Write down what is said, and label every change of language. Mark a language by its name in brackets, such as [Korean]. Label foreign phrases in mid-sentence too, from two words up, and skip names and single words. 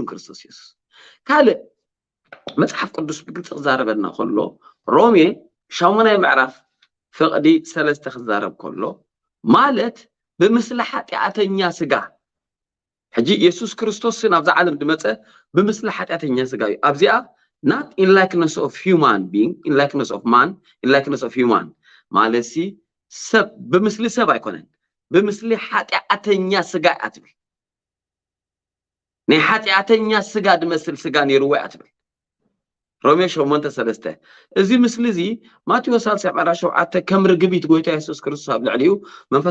[Tigrinya] ክርስቶስ ኢየሱስ ካለ መጽሐፍ ቅዱስ ብግልጽ ተዛረበና ከሎ ሮሜ ሻሙናይ ምዕራፍ ፍቅዲ 3 ተዛረብ ከሎ ማለት በምስለ ኃጢአተኛ ስጋ ሕጂ ኢየሱስ ክርስቶስን ኣብ ዓለም ድመጸ በምስለ ኃጢአተኛ ስጋ ኣብዚኣ [English] not in likeness of human being in likeness of man in likeness of human [Tigrinya] ማለሲ ሰብ በምስለ ሰብ አይኮነን بمثل ኃጢአተኛ ስጋ አትብል ናይ ኃጢአተኛ ስጋ ድመስል ስጋ ነይርዎ አትብል ሮሜ 8:3 እዚ ምስሊ እዚ ማቴዎስ 7:7 ከም ርግቢት ጎይታ ኢየሱስ ክርስቶስ ኣብ ልዕሊኡ መንፈስ